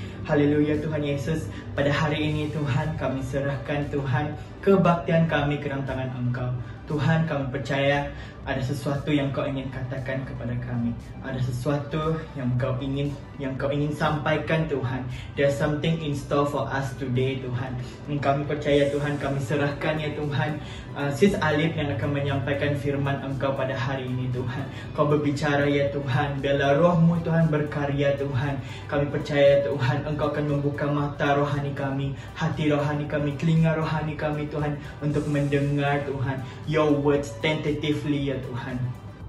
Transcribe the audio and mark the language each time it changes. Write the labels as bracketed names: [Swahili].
[Indonesian] Haleluya Tuhan Yesus, pada hari ini Tuhan kami serahkan Tuhan kebaktian kami ke dalam tangan Engkau. Tuhan, kami percaya ada sesuatu yang Kau ingin katakan kepada kami. Ada sesuatu yang Kau ingin sampaikan Tuhan. [English] There's something in store for us today Tuhan. [Indonesian] Dan kami percaya Tuhan, kami serahkan ya Tuhan Sis Alif yang akan menyampaikan firman Engkau pada hari ini Tuhan. Kau berbicara ya Tuhan, biarlah roh-Mu Tuhan berkarya Tuhan. Kami percaya Tuhan, Engkau akan membuka mata rohani kami, hati rohani kami, telinga rohani kami Tuhan, untuk mendengar Tuhan [English] Your words tentatively [Indonesian] ya Tuhan.